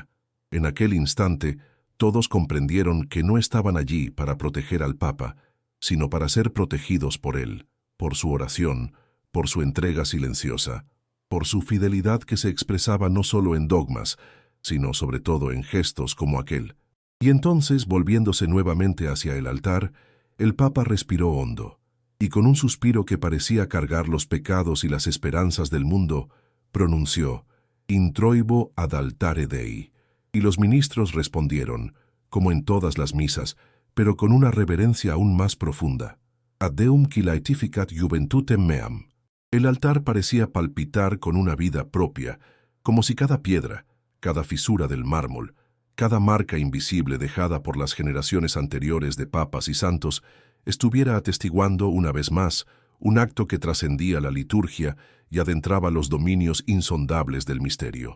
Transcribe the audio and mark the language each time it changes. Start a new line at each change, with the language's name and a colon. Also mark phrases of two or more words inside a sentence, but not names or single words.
Spanish: En aquel instante, todos comprendieron que no estaban allí para proteger al Papa, sino para ser protegidos por él, por su oración, por su entrega silenciosa, por su fidelidad que se expresaba no solo en dogmas, sino sobre todo en gestos como aquel. Y entonces, volviéndose nuevamente hacia el altar, el Papa respiró hondo, y con un suspiro que parecía cargar los pecados y las esperanzas del mundo, pronunció:
Latin: «Introibo ad altare Dei».
Spanish: Y los ministros respondieron, como en todas las misas, pero con una reverencia aún más profunda:
Latin: «Ad Deum qui laetificat juventutem meam».
Spanish: El altar parecía palpitar con una vida propia, como si cada piedra, cada fisura del mármol, cada marca invisible dejada por las generaciones anteriores de papas y santos, estuviera atestiguando una vez más un acto que trascendía la liturgia y adentraba los dominios insondables del misterio.